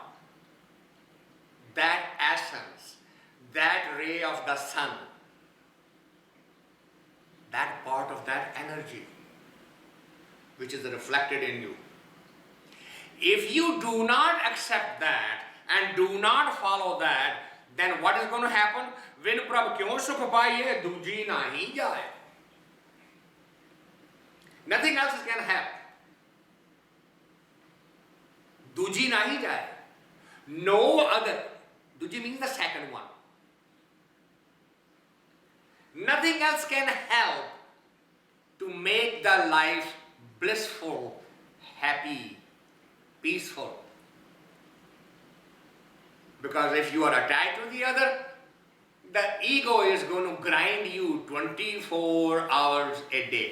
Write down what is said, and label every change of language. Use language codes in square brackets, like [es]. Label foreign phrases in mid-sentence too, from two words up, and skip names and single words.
[en] That essence, that ray of the sun, that part of that energy which is reflected in you. If you do not accept that and do not follow that, then what is going to happen? [pa] ਵਿਣੁ ਪ੍ਰਭ ਕਿਉ ਸੁਖੁ ਪਾਏ, ਦੂਜੀ ਨਾਹੀ ਜਾਇ. [en] Nothing else is going to happen. [pa] ਦੂਜੀ ਨਾਹੀ ਜਾਇ. [en] No other. Doojee means the second one. Nothing else can help to make the life blissful, happy, peaceful. Because if you are attached to the other, the ego is going to grind you 24 hours a day.